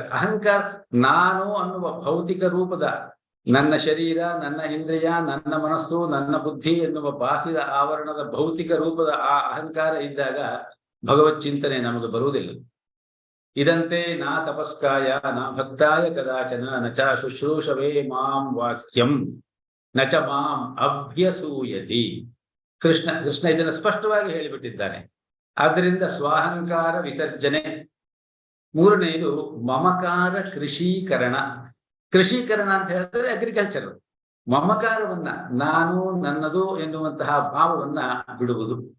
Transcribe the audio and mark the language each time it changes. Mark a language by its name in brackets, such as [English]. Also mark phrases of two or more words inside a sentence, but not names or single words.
[Kannada] ಅಹಂಕಾರ, ನಾನು ಅನ್ನುವ ಭೌತಿಕ ರೂಪದ ನನ್ನ ಶರೀರ, ನನ್ನ ಇಂದ್ರಿಯ, ನನ್ನ ಮನಸ್ಸು, ನನ್ನ ಬುದ್ಧಿ ಎನ್ನುವ ಬಾಹ್ಯದ ಆವರಣದ ಭೌತಿಕ ರೂಪದ ಆ ಅಹಂಕಾರ ಇದ್ದಾಗ ಭಗವತ್ ಚಿಂತನೆ ನಮಗೆ ಬರುವುದಿಲ್ಲ. [Sanskrit] ಇದಂತೆ ನಾ ತಪಸ್ಕಾಯ ನಾ ಭಕ್ತಾಯ ಕದಾಚನ ನಚ ಶುಶ್ರೂಷವೇ ಮಾಂ ವಾಕ್ಯಂ ನಚ ಮಾಂ ಅಭ್ಯಸೂಯತಿ. [Kannada] ಕೃಷ್ಣ ಇದನ್ನು ಸ್ಪಷ್ಟವಾಗಿ ಹೇಳಿಬಿಟ್ಟಿದ್ದಾನೆ. ಆದ್ದರಿಂದ ಸ್ವಾಹಂಕಾರ ವಿಸರ್ಜನೆ. ಮೂರನೆಯದು ಮಮಕಾರ ಕೃಷೀಕರಣ. ಕೃಷೀಕರಣ ಅಂತ ಹೇಳಿದ್ರೆ ಅಗ್ರಿಕಲ್ಚರ್. ಮಮಕಾರವನ್ನ, ನಾನು ನನ್ನದು ಎನ್ನುವಂತಹ ಭಾವವನ್ನ ಬಿಡುವುದು.